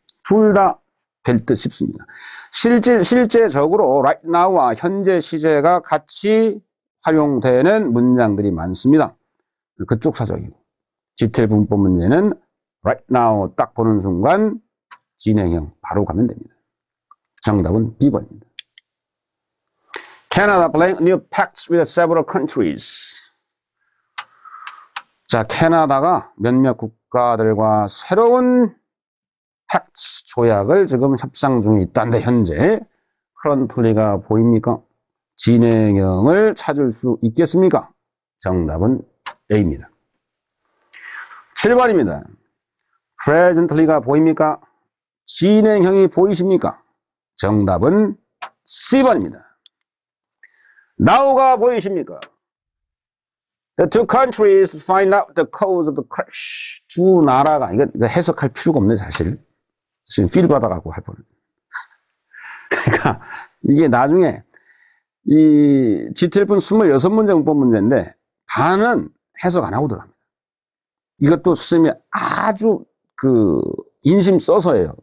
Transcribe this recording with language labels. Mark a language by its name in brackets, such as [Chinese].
[Korean] 둘 다 될 듯 싶습니다. 실제적으로 right now와 현재 시제가 같이 활용되는 문장들이 많습니다. 그쪽 사정이고 GTLF 문법 문제는 right now 딱 보는 순간 진행형 바로 가면 됩니다. 정답은 B번입니다. [English] Canada blank new pacts with several countries. [Korean] 자, 캐나다가 몇몇 국가들과 새로운 팩트 조약을 지금 협상 중에 있다는데 현재 currently가 보입니까? 진행형을 찾을 수 있겠습니까? 정답은 A입니다. 7번입니다. presently가 보입니까? 진행형이 보이십니까? 정답은 C번입니다. now가 보이십니까? [English] The two countries find out the cause of the crash. [Korean] 두 나라가, 이거 해석할 필요가 없네, 사실. 지금 필 받아갖고 할 뻔. 그러니까, 이게 나중에, 이 GTLP는 26문제 문법 문제인데, 반은 해석 안 하고 들어갑니다. 이것도 선생님이 아주 인심 써서예요.